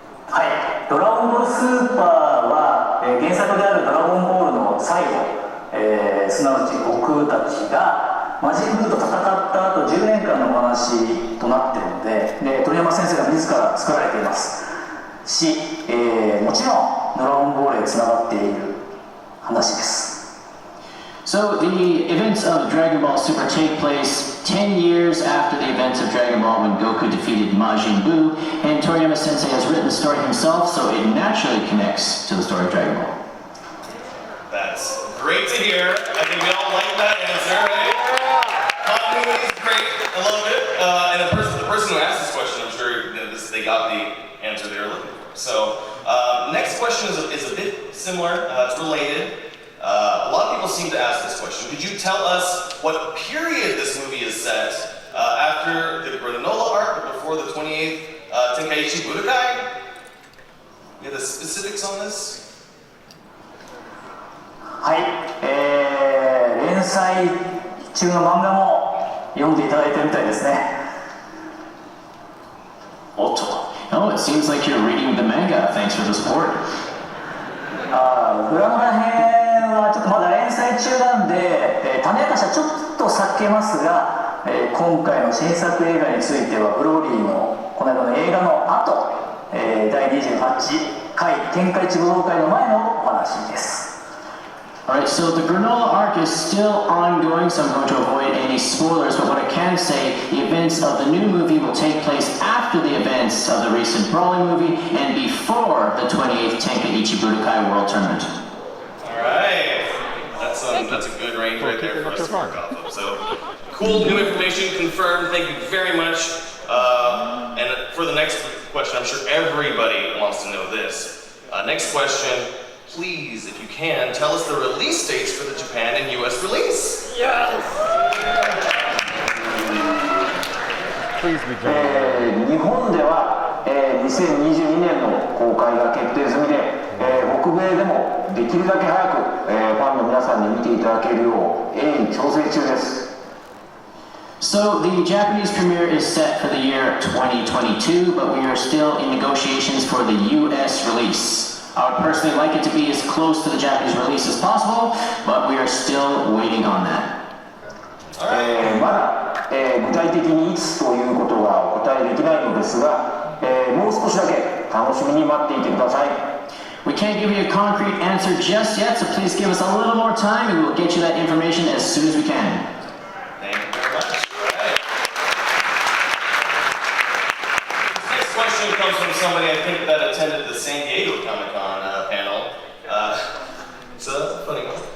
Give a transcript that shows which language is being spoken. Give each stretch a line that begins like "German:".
Japanese: はい、ドラゴンボールスーパーは、原作であるドラゴンボールの最後、すなわち僕たちが魔人ブーと戦った後10年間のお話となっているので、鳥山先生が自ら作られていますし、もちろんドラゴンボールへつながっている話です。
English: So the events of Dragon Ball Super take place 10 years after the events of Dragon Ball when Goku defeated Majin Buu, and Toriyama Sensei has written the story himself, so it naturally connects to the story of Dragon Ball. That's great to hear. I think we all like that answer, right? Continuity is great. I love it. And the person who asked this question, I'm sure they got the answer they were looking for. So next question is a bit similar. It's related. A lot of people seem to ask this question. Could you tell us what period this movie is set after the granola arc, but before the 28th Tenkaichi Budokai? You have the specifics on this?
Japanese: はい、連載中の漫画も読んでいただいてるみたいですね。
English: Oh, it seems like you're reading the manga. Thanks for the support.
Japanese: グラノラ編はちょっとまだ連載中なんで、種明かしはちょっと避けますが、今回の新作映画についてはブローリーのこの間の映画の後、第28回天下一武道会の前のお話です。
English: Alright, so the granola arc is still ongoing, so I'm going to avoid any spoilers, but what I can say, the events of the new movie will take place after the events of the recent Brawling movie and before the 28th Tenkaichi Budokai World Tournament. Alright, that's a good range right there for us to work off of. So, cool new information confirmed, thank you very much. And for the next question, I'm sure everybody wants to know this. Next question. Please, if you can, tell us the release dates for the Japan and US release. Yes!
Japanese: 日本では、2022年の公開が決定済みで、北米でもできるだけ早く、ファンの皆さんに見ていただけるよう鋭意調整中です。
English: So the Japanese premiere is set for the year 2022, but we are still in negotiations for the US release. I would personally like it to be as close to the Japanese release as possible, but we are still waiting on that.
Japanese: まだ、具体的にいつということはお答えできないのですが、もう少しだけ楽しみに待っていてください。
English: We can't give you a concrete answer just yet, so please give us a little more time and we'll get you that information as soon as we can. Thank you very much. Right. This next question comes from somebody I think that attended the San Diego Comic-Con panel. So that's a funny one.